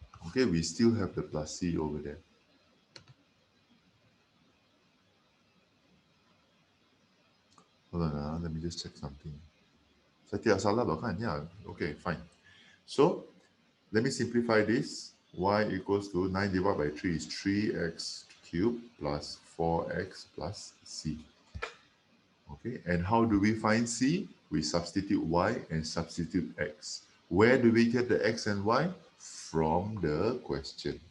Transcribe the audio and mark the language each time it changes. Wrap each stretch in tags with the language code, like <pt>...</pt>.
<en>Okay, we still have the plus c over there. Hold on, let me just check something.</en> <ms>Saya tidak salah bahkan, yeah, okay, fine.</ms> <en>So, let me simplify this. Y equals to 9 divided by 3 is 3x cubed plus 4x plus c. Okay, and how do we find c? We substitute y and substitute x. Where do we get the x and y? From the question.</en>